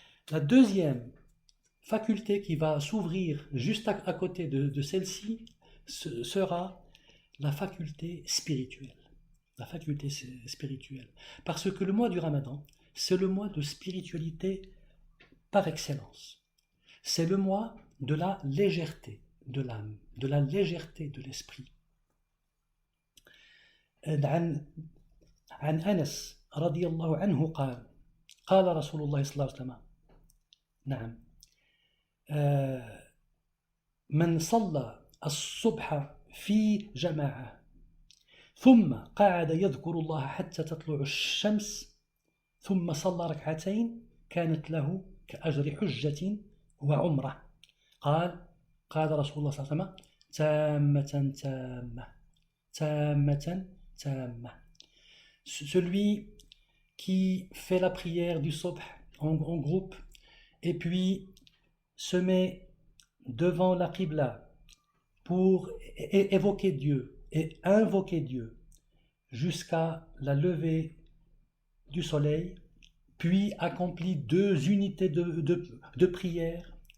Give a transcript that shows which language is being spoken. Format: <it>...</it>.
<fr>La deuxième faculté qui va s'ouvrir juste à côté de celle-ci sera la faculté spirituelle. La faculté spirituelle. Parce que le mois du Ramadan, c'est le mois de spiritualité par excellence. C'est le mois de la légèreté de l'âme, de la légèreté de l'esprit.</fr> <ar>عن أنس رضي الله عنه قال رسول الله صلى الله عليه وسلم نعم من صلى الصبح في جماعة ثم قعد يذكر الله حتى تطلع الشمس ثم صلى ركعتين كانت له كأجر حجة وعمرة قال رسول الله صلى الله عليه وسلم تامة تامة تامة تامة.</ar> <fr>Celui qui fait la prière du subh en groupe et puis se met devant la qibla pour évoquer Dieu et invoquer Dieu jusqu'à la levée du soleil, puis accomplit 2 unités de prière,</fr>